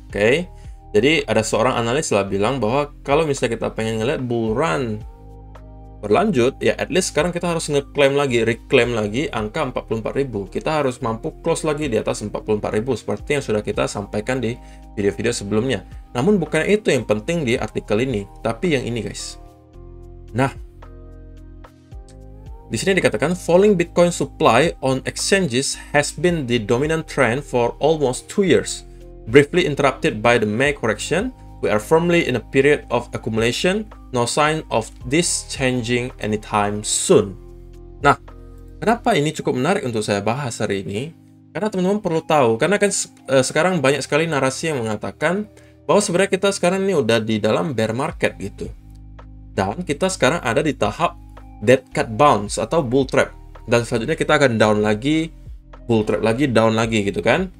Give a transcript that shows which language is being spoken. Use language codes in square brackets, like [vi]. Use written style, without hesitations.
[id] Oke, jadi ada seorang analis lah bilang bahwa kalau misalnya kita pengen ngeliat bull run berlanjut, ya [en] at least [id] sekarang kita harus reclaim lagi angka 44.000. Kita harus mampu close lagi di atas 44.000 seperti yang sudah kita sampaikan di video-video sebelumnya. Namun bukan itu yang penting di artikel ini, tapi yang ini guys. Nah, di sini dikatakan [en] falling Bitcoin supply on exchanges has been the dominant trend for almost 2 years. Briefly interrupted by the May correction, we are firmly in a period of accumulation. No sign of this changing anytime soon. [id] Nah, kenapa ini cukup menarik untuk saya bahas hari ini? Karena teman-teman perlu tahu, karena kan sekarang banyak sekali narasi yang mengatakan bahwa sebenarnya kita sekarang ini udah di dalam bear market gitu. Dan kita sekarang ada di tahap dead cat bounce atau bull trap, dan selanjutnya kita akan down lagi, bull trap lagi, down lagi gitu kan.